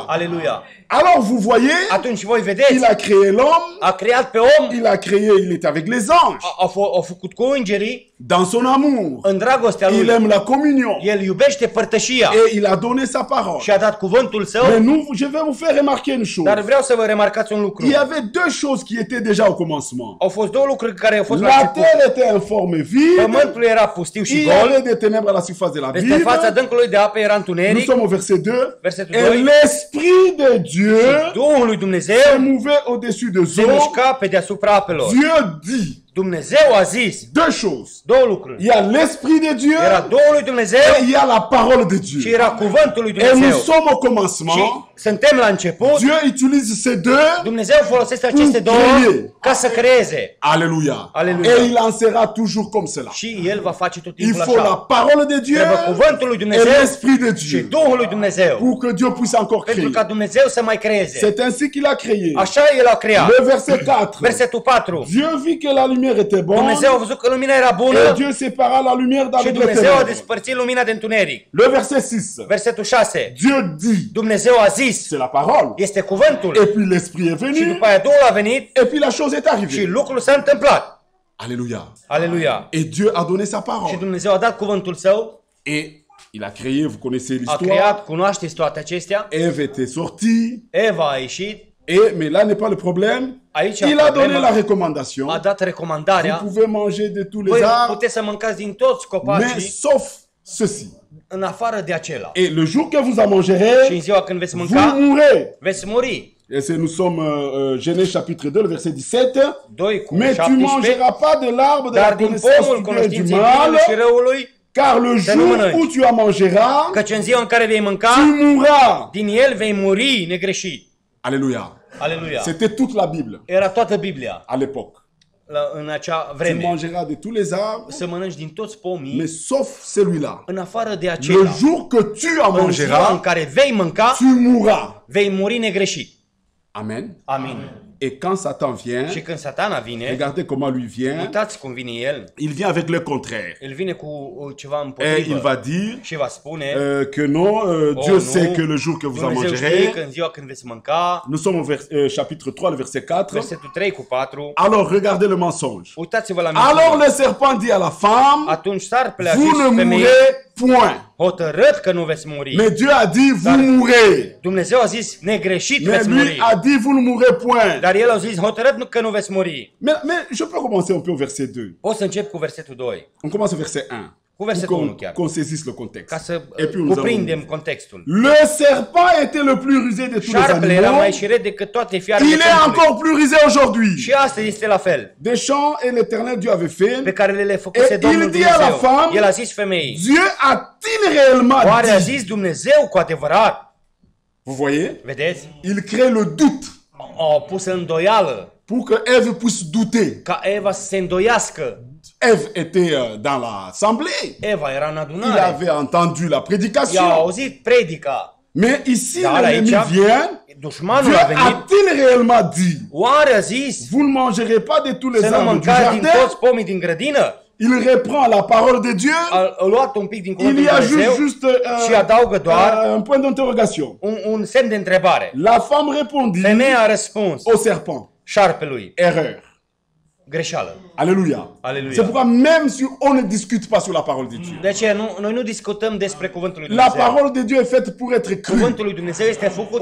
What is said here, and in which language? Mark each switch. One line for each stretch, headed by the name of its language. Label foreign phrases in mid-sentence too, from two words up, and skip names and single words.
Romanian: Aleluia.
French: Alors vous voyez,
Romanian: Atunci voi
French: il
Romanian: vedeți,
French: a créé l'homme,
Romanian: a creat pe om,
French: il a créé, il était avec les anges,
Romanian: a făcut cu îngerii
French: dans son amour.
Romanian: în dragostea
French: Il
Romanian: lui.
French: aime la communion
Romanian: El iubește părtășia
French: et il a donné sa parole.
Romanian: și a dat cuvântul său.
French: Mais nous, je vais vous faire remarquer une chose.
Romanian: Dar vreau să vă remarcați un lucru.
French: Il y avait deux choses qui étaient déjà au commencement.
Romanian: Au fost două lucruri care au fost la
French: La
Romanian: început.
French: terre était en forme vide,
Romanian: Pământul era pustiu și
French: il y
Romanian: gol.
French: avait des ténèbres à la surface de la
Romanian: Peste fața
French: ville.
Romanian: dâncului de apă era
French: Nous
Romanian: întuneric.
French: sommes au verset 2.
Romanian: Versetul
French: Et
Romanian: 2.
French: l'Esprit de Dieu
Romanian: Duhul lui
French: se
Romanian: Dumnezeu
French: mouvait au-dessus des
Romanian: se
French: eaux.
Romanian: mișca pe deasupra apelor.
French: Dieu dit
Romanian: Dumnezeu a zis
French: deux choses.
Romanian: două
French: Il
Romanian: lucruri.
French: y a l'Esprit de Dieu
Romanian: Era Duhul lui Dumnezeu
French: et il y a la parole de
Romanian: și
French: Dieu.
Romanian: era cuvântul lui
French: Et nous
Romanian: Dumnezeu.
French: sommes au
Romanian: Și
French: commencement.
Romanian: suntem la început.
French: Dieu utilise ces deux.
Romanian: Dumnezeu folosește aceste două
French: créer.
Romanian: ca să creeze.
French: Alléluia.
Romanian: Alléluia.
French: Et il en sera toujours comme cela.
Romanian: Și El va face tot
French: Il
Romanian: timpul
French: faut la
Romanian: așa.
French: parole de Dieu
Romanian: Trebuie cuvântul lui
French: et
Romanian: Dumnezeu
French: l'Esprit de
Romanian: și
French: Dieu
Romanian: Duhul lui Dumnezeu.
French: pour que Dieu puisse encore
Romanian: Pentru
French: créer.
Romanian: ca Dumnezeu să mai creeze.
French: C'est ainsi qu'il a créé.
Romanian: Așa El a creat.
French: Le verset 4.
Romanian: Versetul 4.
French: Dieu vit que la lumière était bonne
Romanian: Dumnezeu a văzut că lumina era
French: et
Romanian: bună
French: Dieu sépara la lumière
Romanian: și
French: d'avec les
Romanian: Dumnezeu a
French: ténèbres.
Romanian: despărțit lumina de întuneric.
French: Le verset 6.
Romanian: Versetul 6.
French: Dieu dit,
Romanian: Dumnezeu a zis,
French: c'est la parole.
Romanian: este cuvântul.
French: Et puis l'Esprit est
Romanian: Și
French: venu
Romanian: după aia Duhul a venit
French: et puis la chose est
Romanian: și
French: arrivée.
Romanian: lucrul s-a întâmplat.
French: Alléluia.
Romanian: Aleluia.
French: Et Dieu a donné sa
Romanian: Și
French: parole.
Romanian: Dumnezeu a dat cuvântul său,
French: Et il a créé, vous connaissez
Romanian: a
French: l'histoire.
Romanian: creat, cunoașteți toate acestea.
French: Ève était sortie.
Romanian: Eva a ieșit,
French: Mais là n'est pas le problème.
Romanian: Aici
French: Il a donné
Romanian: problema.
French: la recommandation.
Romanian: A dat
French: Vous
Romanian: recomandarea.
French: pouvez manger de tous les
Romanian: Voi
French: arbres,
Romanian: puteți să mâncați din toți
French: mais
Romanian: copacii
French: sauf ceci.
Romanian: în afară de acela.
French: Et le jour que vous en
Romanian: Și în
French: mangerez,
Romanian: ziua când veți
French: vous
Romanian: mânca,
French: mourrez.
Romanian: veți muri.
French: Et nous sommes Genèse chapitre 2, le verset 17.
Romanian: 2 cu
French: Mais tu
Romanian: 17.
French: mangeras pas de l'arbre de la
Romanian: Dar din
French: connaissance
Romanian: pomul
French: du bien et du
Romanian: cunoștinței
French: mal,
Romanian: binelui și răului,
French: car le
Romanian: Să nu
French: jour
Romanian: mănânci.
French: où tu en mangeras,
Romanian: căci în ziua în care vei
French: tu
Romanian: mânca,
French: mourras.
Romanian: din el vei muri negreșit.
French: Alléluia.
Romanian: Aleluia.
French: C'était toute la Bible
Romanian: Era toată Biblia
French: à l'époque.
Romanian: în acea
French: Tu
Romanian: vreme.
French: mangeras de tous les arbres,
Romanian: Să mănânci din toți pomii,
French: mais sauf celui-là.
Romanian: în afară de
French: Le
Romanian: acela.
French: jour que tu en
Romanian: În ziua în
French: mangeras,
Romanian: care vei mânca,
French: tu mourras.
Romanian: vei muri negreșit.
French: Amen.
Romanian: Amin.
French: Et quand Satan vient,
Romanian: Și când Satana vine,
French: regardez comment lui vient.
Romanian: uitați cum vine el.
French: Il vient avec le contraire.
Romanian: El vine cu ceva
French: Et il
Romanian: împotrivă
French: va dire
Romanian: și va spune,
French: que non, Dieu
Romanian: nu,
French: sait que le jour que vous en
Romanian: Dumnezeu știe
French: mangerez.
Romanian: că în ziua când veți mânca,
French: Nous sommes au chapitre 3, le verset 4.
Romanian: versetul 3 cu 4,
French: Alors, regardez le mensonge.
Romanian: uitați-vă la
French: Alors
Romanian: minciună.
French: le serpent dit à la femme,
Romanian: Atunci sarpele a
French: vous
Romanian: zis
French: ne
Romanian: femeii,
French: mourrez point.
Romanian: hotărât că nu veți muri.
French: Mais Dieu a dit, vous mourrez.
Romanian: Dumnezeu a zis, negreșit
French: Mais
Romanian: veți
French: lui
Romanian: muri.
French: a dit, vous ne mourrez point.
Romanian: Dar el a zis, hotărât că nu veți muri.
French: Mais je peux commencer un peu au verset 2.
Romanian: O să încep cu versetul 2.
French: On commence au verset 1.
Romanian: Cu versetul
French: Pour
Romanian: 1 chiar.
French: qu'on saisisse le contexte.
Romanian: Ca să
French: Et puis nous
Romanian: cuprindem
French: allons.
Romanian: contextul.
French: Le serpent était le plus rusé de tous les
Romanian: Șarpele era
French: animaux.
Romanian: mai șiret decât toate fiarele
French: Il est
Romanian: câmpului.
French: encore plus rusé aujourd'hui.
Romanian: Și astăzi este la fel.
French: Des champs et l'Éternel Dieu avait fait.
Romanian: Pe care le făcuse
French: Et
Romanian: Domnul
French: il dit à la
Romanian: Dumnezeu.
French: femme,
Romanian: El a zis femeii.
French: Dieu a-t-il réellement
Romanian: Oare a
French: dit?
Romanian: zis Dumnezeu cu adevărat?
French: Vous voyez?
Romanian: Vedeți?
French: Il crée le doute
Romanian: Au pus în îndoială
French: pour que Ève puisse douter.
Romanian: ca Eva să se îndoiască.
French: Ève était dans l'assemblée.
Romanian: Eva era în
French: Il
Romanian: adunare.
French: avait entendu la
Romanian: I-a
French: prédication.
Romanian: auzit predica.
French: Mais ici,
Romanian: Dar
French: l'ennemi
Romanian: aici,
French: vient.
Romanian: dușmanul
French: Dieu
Romanian: a venit.
French: a-t-il réellement dit?
Romanian: Oare a zis
French: Vous ne mangerez pas de tous les
Romanian: să nu
French: arbres du
Romanian: mâncați din
French: jardin?
Romanian: toți pomii din grădină?
French: Il reprend la parole de Dieu.
Romanian: A luat un pic din
French: Il
Romanian: cuvântul
French: y
Romanian: lui
French: a
Romanian: Dumnezeu
French: juste
Romanian: și adaugă doar
French: un point d'interrogation.
Romanian: un semn de întrebare.
French: La femme répondit
Romanian: Femeia a răspuns
French: au serpent.
Romanian: șarpelui.
French: Erreur.
Romanian: Greșeală.
French: Alléluia.
Romanian: Alléluia.
French: C'est pourquoi même si on ne discute pas sur la parole de Dieu,
Romanian: De aceea noi nu discutăm despre cuvântul lui
French: la
Romanian: Dumnezeu.
French: parole de Dieu est faite pour être crue.
Romanian: Cuvântul lui Dumnezeu este făcut